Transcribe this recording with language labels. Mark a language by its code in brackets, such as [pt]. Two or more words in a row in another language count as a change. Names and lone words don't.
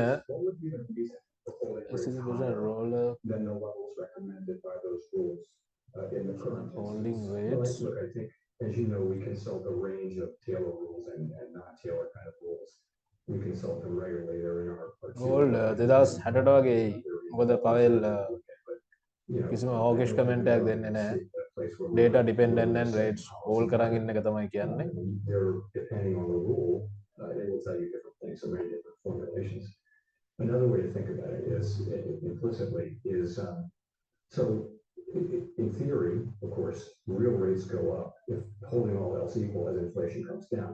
[en] What would be the reason for holding rates 60% higher roller than the levels recommended by those rules in the current holding instance? rates? Look, I think, as you know, we consult a range of Taylor rules and non-Taylor kind of rules. We consult them regularly. They're in our [si] Gold 2060 වගේ එයි. මොකද පවෙල් කිසිම [en] hawkish comment [si] එකක් දෙන්නේ නැහැ. [en] Data dependent and rates hold [si] කරන් ඉන්න එක තමයි කියන්නේ. [en] They're depending on the rule, they will tell you different things, so many different formulations. Another way to think about it is implicitly is so in theory, of course, real rates go up if holding all else equal as inflation comes down.